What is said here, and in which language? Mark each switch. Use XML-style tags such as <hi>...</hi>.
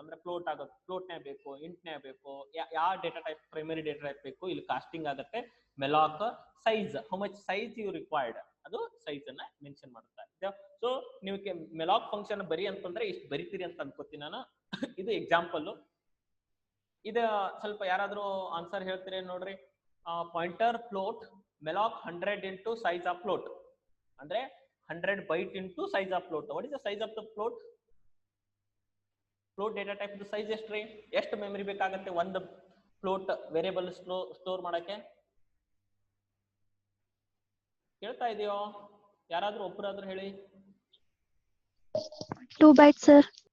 <kn>ಅಂದ್ರೆ ಫ್ಲೋಟ್ ಆಗುತ್ತೆ, ಫ್ಲೋಟ್ನೇ ಬೇಕು, ಇಂಟ್ನೇ ಬೇಕು, ಯಾವ data type primary data type ಬೇಕು ಇಲ್ಲಿ ಕಾಸ್ಟಿಂಗ್ ಆಗುತ್ತೆ.</kn> <en>malloc size, how much size you required,</en> <kn>ಅದು ಸೈಜ್ ಅನ್ನ ಮೆನ್ಷನ್ ಮಾಡುತ್ತೆ. ಸೊ ನೀವು malloc ಫಂಕ್ಷನ್ ಬರಿ ಅಂತಂದ್ರೆ ಇಷ್ಟು ಬರಿತೀರಿ ಅಂತ ಅನ್ಕೋತೀನಿ ನಾನು. ಇದು ಎಕ್ಸಾಂಪಲ್. ಇದ ಸ್ವಲ್ಪ ಯಾರಾದ್ರೂ ಆನ್ಸರ್ ಹೇಳ್ತೀರಿ ನೋಡ್ರಿ.</kn> <en>Pointer float malloc 100 into size of float ಅಂದ್ರೆ 100 byte into size of float. What is the size of the float?</en> <kn>Float data type size ಎಷ್ಟ್ರಿ? ಎಷ್ಟು ಮೆಮರಿ ಬೇಕಾಗುತ್ತೆ ಒಂದು ಫ್ಲೋಟ್ ವೇರಿಯಬಲ್ ಸ್ಟೋರ್ ಮಾಡಕ್ಕೆ? ಕೇಳ್ತಾ ಇದೆಯೋ? ಯಾರಾದ್ರೂ ಒಬ್ಬರಾದ್ರೂ ಹೇಳಿ.</kn> <en>2 bytes sir.</en>